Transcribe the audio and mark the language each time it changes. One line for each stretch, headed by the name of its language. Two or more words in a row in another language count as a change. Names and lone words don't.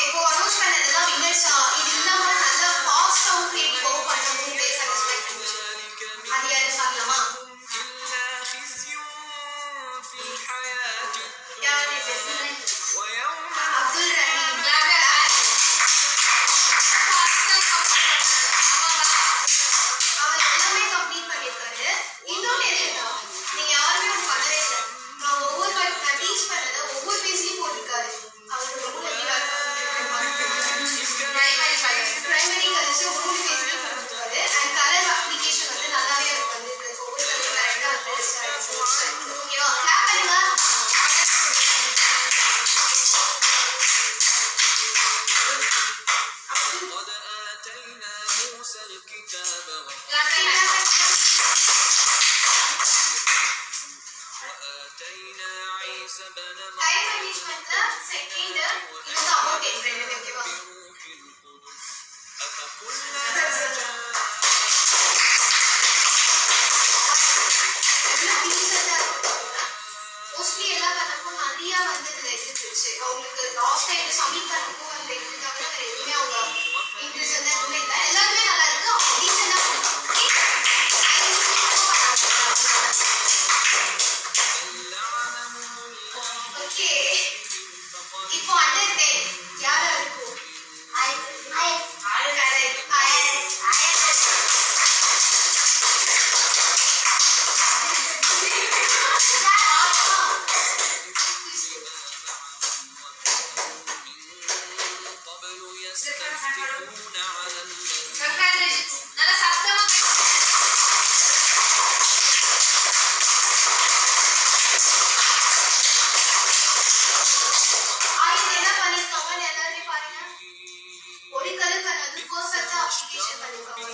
Tamil: இப்போ அனௌன்ஸ் பண்ணதெல்லாம் வின்னர்ஸா, இது இல்லாம நல்ல ஃபாஸ்டா உங்களுக்கு கோ பண்ண முடியும் சாட்டிஸ்ஃபை பண்ணி. அது யாரு பார்க்கலாமா?
Arabic: إلا خزي في الحياة
Tamil: யாரு?
Arabic: ويوم
Tamil: அப்துல் ரஹீம்.
English: clap your hands.
Tamil: அவர் எல்லாமே கம்ப்ளீட் பண்ணிருக்காரு. இன்னொன்னு என்னன்னா, நீங்க யாருமே ஒன்று பண்ணவே இல்லை. நான் நான் டீச் பண்ணதை ஒவ்வொரு பேஜ்லயும் போட்டிருக்காரு. அவருக்கு ரொம்ப
English: primary colours
Tamil: ஒவ்வொரு பேஜ்லயும் போட்டிருக்காரு.
English: and colour application
Tamil: வந்து நல்லாவே எனக்கு வந்திருக்கு. ஒவ்வொரு கலரும் கரெக்டா வந்து ஓகேவா? கிளாப் பண்ணுங்க.
Arabic: قد آتينا موسى الكتاب وآتينا عيسى بن
English: time managementல
Tamil: செகண்ட் இதுக்கு
English: amount entry
Tamil: ஓகேவா?
Arabic: بروح القدس أفكلما جاء
Tamil: மோஸ்ட்லி எல்லா பண்ணப்போ நிறைய வந்து இதுல இருந்துச்சு. அவங்களுக்கு
English: last time
Tamil: சப்மிட் பண்ணப்போ அந்த இது தவிர வேற எதுவுமே அவங்க இன்ட்ரெஸ்ட் வந்து எதுவுமே இல்லை. எல்லாருமே நல்லா இருக்கு. டீசெண்டா ஓகே. இப்போ அண்டர் 10 யாரா இருக்கும்?
Arabic: قبل يستفتحون على الذين
Tamil: நல்ல சத்தமா என்ன பண்ணிருக்காங்க எல்லாருமே பாருங்க. ஒரு கலர் பண்ணது பர்ஃபெக்ட்டா அப்ளிகேஷன் பண்ணிருக்காங்க.